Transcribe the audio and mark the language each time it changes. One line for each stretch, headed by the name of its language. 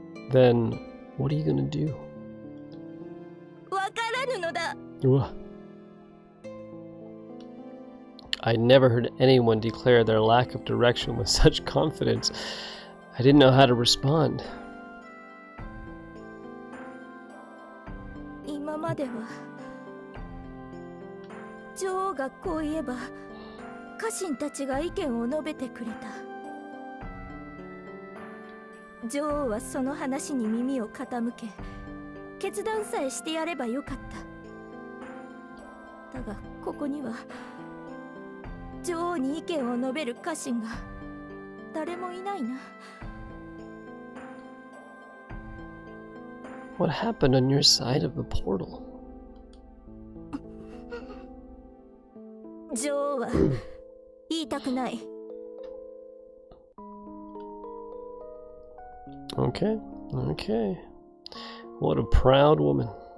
English: Then, what are you gonna do?
Japanese: わからぬのだ。
English: I never heard anyone declare their lack of direction with such confidence. I didn't know how to respond.
Japanese: 今までは女王がこう言えば家臣たちが意見を述べてくれた。女王はその話に耳を傾け決断さえしてやればよかった。だがここには女王に意見を述べる家臣が誰もいないな。
English: What happened on your side of the portal?
Japanese: 女王は言いたくない。
English: Okay. What a proud woman.